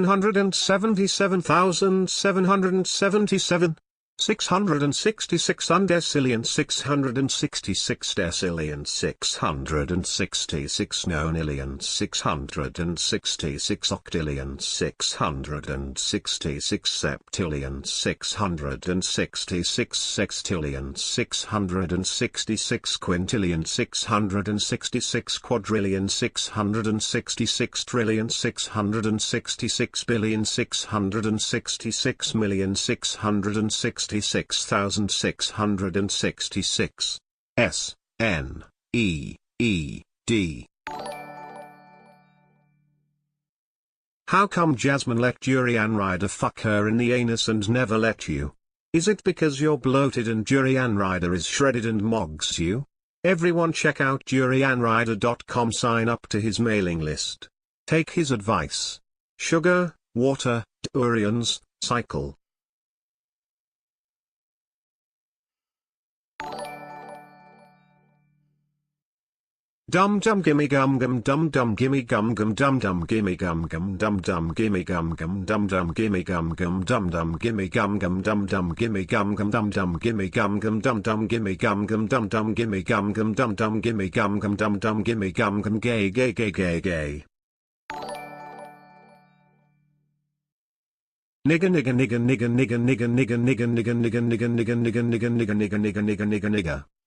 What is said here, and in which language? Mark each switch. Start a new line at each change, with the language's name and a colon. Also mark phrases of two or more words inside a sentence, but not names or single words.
English: 777,777 666 undecillion 666 decillion 666 nonillion 666 octillion 666 septillion 666 sextillion 666 quintillion 666 quadrillion 666 trillion 666 billion 666 million 666,666 S N E E D. How come Jasmine let Durian Rider fuck her in the anus and never let you? Is it because you're bloated and Durian Rider is shredded and mogs you? Everyone check out durianrider.com, sign up to his mailing list. Take his advice. Sugar, water, durians, cycle. Dum dum gimme gum gum dum dum gimme gum gum dum dum gimme gum gum dum dum gimme gum gum dum dum gimme gum gum dum dum gimme gum gum dum dum gimme gum gum dum dum gimme gum gum dum dum gimme gum gum dum dum gimme gum gum dum dum gimme gum gum dum dum gimme gum gum gay gay gay gay gay. Nigga nigga nigga nigga nigga nigga nigga nigga nigga nigga nigga nigga nigga nigga nigga nigga nigga nigga nigga nigga.